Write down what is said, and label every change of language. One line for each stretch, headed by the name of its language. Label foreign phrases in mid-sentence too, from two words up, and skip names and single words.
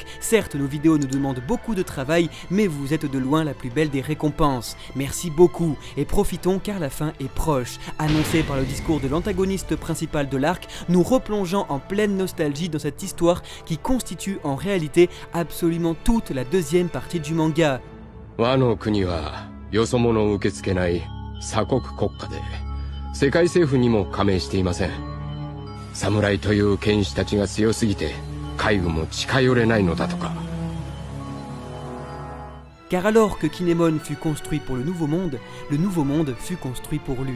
French: Certes, nos vidéos nous demandent beaucoup de travail, mais vous êtes de loin la plus belle des récompenses. Merci beaucoup et profitons car la fin est proche. Annoncé par le discours de l'antagoniste principal de l'arc, nous replongeons en pleine nostalgie dans cette histoire qui constitue en réalité absolument toute la deuxième partie du manga.
Japanese: 和の国はよそ者を受け付けない鎖国国家で世界政府にも加盟していません。侍という剣士たちが強すぎて海軍も近寄れないのだとか。
French: Car alors que Kinemon fut construit pour le Nouveau Monde fut construit pour lui.